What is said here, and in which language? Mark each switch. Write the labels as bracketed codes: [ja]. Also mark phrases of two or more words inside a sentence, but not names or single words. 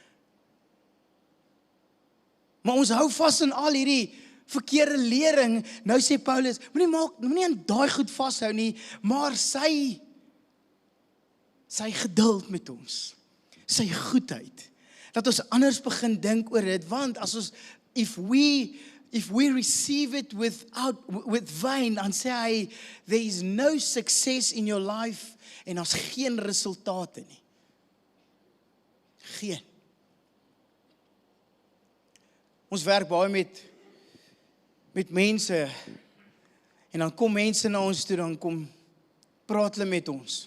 [af] Maar ons hou vas in al hierdie verkeerde lering. Nou sê Paulus, moenie aan daai goed vashou nie, maar sy geduld met ons, sy goedheid, dat ons anders begin dink oor dit, want as ons, [en] if we receive it with vain, [af] dan sê hy, [en] there is no success in your life, [af] en ons geen resultate nie. Geen. Ons werk baie met mense, en dan kom mense na ons toe, dan kom praat hulle met ons.